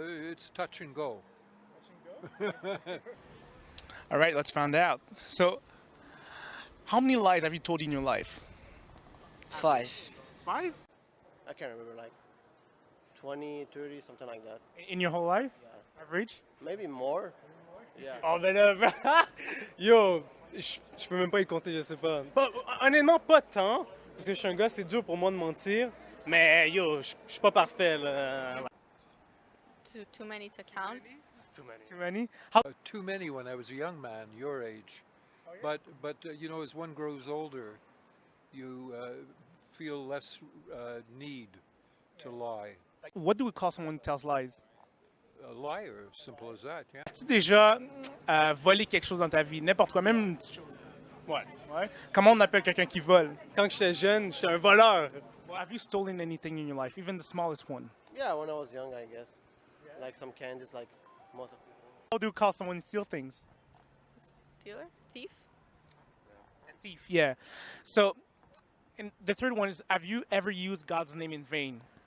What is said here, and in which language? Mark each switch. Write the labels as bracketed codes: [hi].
[en] It's touch and go. All right, let's find out. So, how many lies have you told in your life? 5. 5? I can't remember 20, 30, something like that. In your whole life? Yeah. Average? Maybe more. Yeah. [fr] Oh, ben là, yo, je peux même pas y compter, je sais pas. Honnêtement, pas tant, parce que je suis un gars, c'est dur pour moi de mentir, mais yo, je suis pas parfait, là. [en] Too many to count. too many. Too many? How? Too many when I was a young man, your age. But you know, as one grows older, you feel less need to lie. Like, what do we call someone who tells lies? A liar, simple as that. Yeah. [fr] As-tu déjà volé quelque chose dans ta vie? N'importe quoi, même une petite chose. Ouais. Ouais. Comment on appelle quelqu'un qui vole? Quand j'étais jeune, j'étais un voleur. [en] Well, have you stolen anything in your life, even the smallest one? Yeah, when I was young, I guess. Like some candies, like most of people. How do we call someone who steals things? Stealer? Thief? A thief, yeah. So, and the third one is, have you ever used God's name in vain?